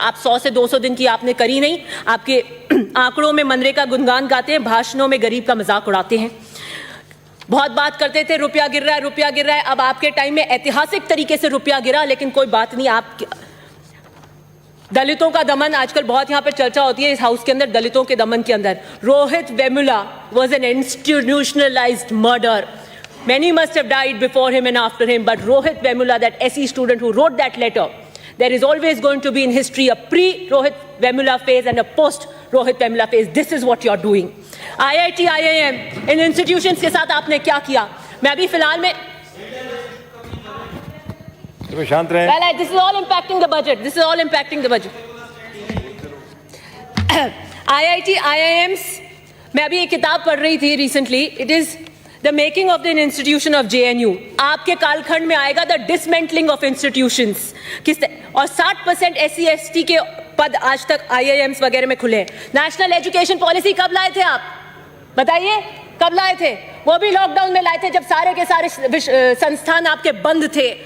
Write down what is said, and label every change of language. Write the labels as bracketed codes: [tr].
[hi] आप 100 से 200 दिन की आपने करी नहीं। आपके आंकड़ों में मनरेगा गुणगान गाते हैं, भाषणों में गरीब का मजाक उड़ाते हैं। बहुत बात करते थे रुपया गिर रहा है, रुपया गिर रहा है। अब आपके टाइम में ऐतिहासिक तरीके से रुपया गिरा, लेकिन कोई बात नहीं। आप दलितों का दमन आजकल बहुत यहां पर चर्चा होती है इस हाउस के अंदर, दलितों के दमन के अंदर। Rohit Vemula [en] was an institutionalized murder. Many must have died before him and after him, but Rohit Vemula, that SE student who wrote that letter, there is always going to be in history a pre-Rohit Vemula phase and a post-Rohit Vemula phase. This is what you're doing. [hi] IIT, IIM, in institutions के साथ आपने क्या किया? मैं अभी फिलहाल में शांत रहें। [en] Well, this is all impacting the budget. This is all impacting the budget. [hi] IIT, IIMs, मैं अभी एक किताब पढ़ रही थी recently. [en] It is The making of an institution of JNU. [hi] आपके कालखंड में आएगा [en] the dismantling of institutions. [hi] और 60% SC/ST के पद आज तक IIMs वगैरह में खुले हैं। नेशनल एजुकेशन पॉलिसी कब लाए थे आप? बताइए कब लाए थे? वो भी लॉकडाउन में लाए थे जब सारे के सारे संस्थान आपके बंद थे।